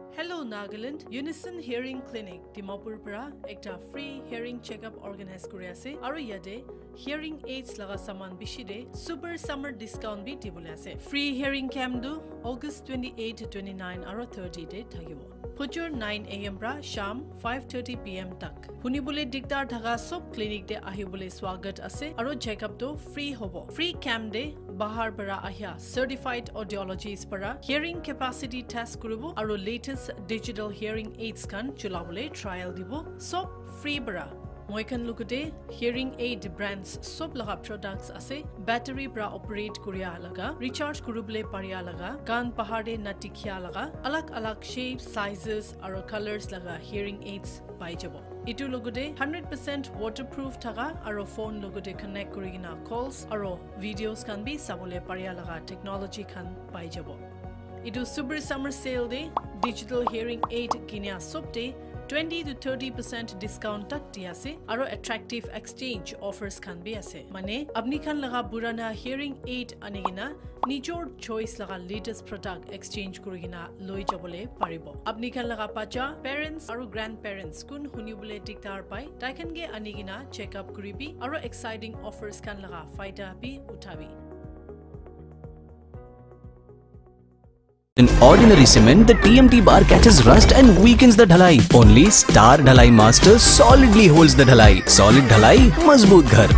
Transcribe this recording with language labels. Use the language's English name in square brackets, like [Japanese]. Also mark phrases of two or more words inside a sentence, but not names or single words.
[Naga Pidgin] Hello Nagaland, Unison Hearing Clinic, Dimapur para ekta [English] free hearing checkup organize [Naga Pidgin] kuri ase aru yate [English] hearing aids [Naga Pidgin] laga saman bishi de [English] super summer discount [Naga Pidgin] bi dibole ase. [English] Free hearing camp [Naga Pidgin] do August 28 to 29 aru 30 de thagibo. Phujur 9 am pra sham 5:30 pm tak. Hunibole diktar thaga sob clinic de ahibole swagat ase aru checkup do free hobo. [English] Free camp [Naga Pidgin] de bahar para ahya [English] certified audiologists [Naga Pidgin] para [English] hearing capacity test [Naga Pidgin] kurubo aru [English] latest digital hearing aids [Naga Pidgin] kan chulabole trial dibo sob free para. Moikan lukute [English] hearing aid brands [Naga Pidgin] sob laga products ase battery bra operate kuriya laga recharge kurubole pariya laga kan pahade natikhya laga alag [English] shapes sizes [Naga Pidgin] aro colors laga [English] hearing aids [Naga Pidgin] pai jabo itu lukute 100% waterproof thaga aro phone lukute connect kurigina calls aro videos kan bi sabole pariya laga technology kan pai jabo itu [English] super summer sale [Naga Pidgin] de [English] digital hearing aid [Naga Pidgin] kinya sob de 20 to 30% discount tak diase aro [English] attractive exchange offers [Naga Pidgin] kan bi ase mane apni khan laga burana [English] hearing aid [Naga Pidgin] anigina nijor choice laga [English] latest product exchange [Naga Pidgin] kurigina loi jabole paribo apni khan laga pacha parents aro grandparents kun hunibole diktar pai taikan ge anigina [English] check up [Naga Pidgin] kuribi aro [English] exciting offers [Naga Pidgin] kan laga faida bi uthabi. [English] In ordinary cement, the TMT bar catches rust and weakens the dhalai. Only Star Dhalai Master solidly holds the dhalai. [Hindi] Solid dhalai, mazboot ghar.